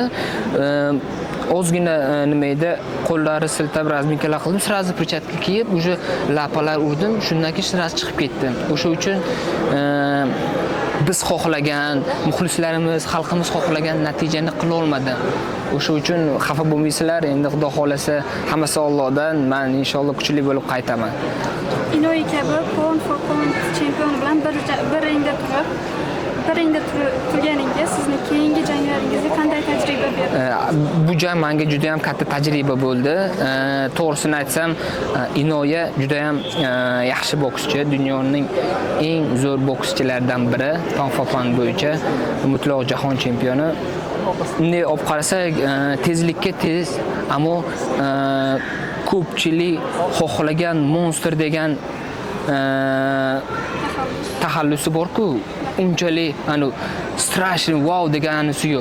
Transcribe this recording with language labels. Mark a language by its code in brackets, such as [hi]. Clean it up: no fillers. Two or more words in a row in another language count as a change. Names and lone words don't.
[uz] Ozgina nima edi, qo'llari siltab razmikalar qildim, [ru] sразу перчатка [uz] kiyib, уже lapalar urdim, shundan keyin sразу chiqib ketdim. O'sha uchun biz xohlagan, muxlislarimiz, xalqimiz xohlagan natijani qila olmadi. O'sha uchun xafa bo'lmaysizlar, endi Xudo xolasa hammasi Allohdan. Men inshaalloh kuchli bo'lib qaytaman. Inoy kabi [en] pound for pound [uz] chempion bilan bir ringda turganingiz sizni keyingi janglaringizga qanday tajriba berdi? Bu jang menga juda ham katta tajriba bo'ldi. To'g'risini aytsam, Inoya juda ham yaxshi bokschi, dunyoning eng zo'r bokschilaridan biri, [en] pound for pound [uz] bo'yicha mutlaq jahon chempioni. Bunday olib qarasak, tezlikka tez, ammo ko'pchilik xohlagan monster degan taxallusi bor-ku, unchalik strashni wow deganisi yo'q.